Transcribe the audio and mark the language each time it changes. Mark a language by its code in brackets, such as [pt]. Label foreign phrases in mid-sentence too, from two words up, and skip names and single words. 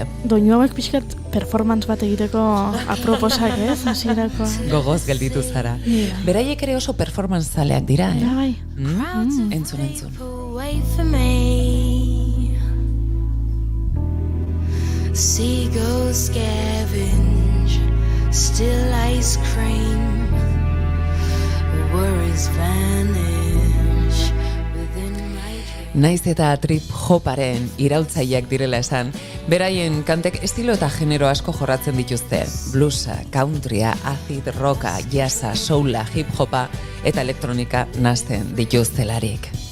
[eu] Doinu hauek pixkat performance bat egiteko aproposak, ez? Hasierako. Gogoz gelditu zara. Beraiek ere oso performance zaleak dira, eh? Bai. Entzun. [en] Seagulls scavenge, still ice cream, worries vanish. [eu] Naiz eta trip hoparen iraultzaileak direla esan, beraien kantek estilo eta genero asko jorratzen dituzte. Bluesa, countrya, acid rocka, jazza, soula, hip hopa eta elektronika nahasten dituztelarik.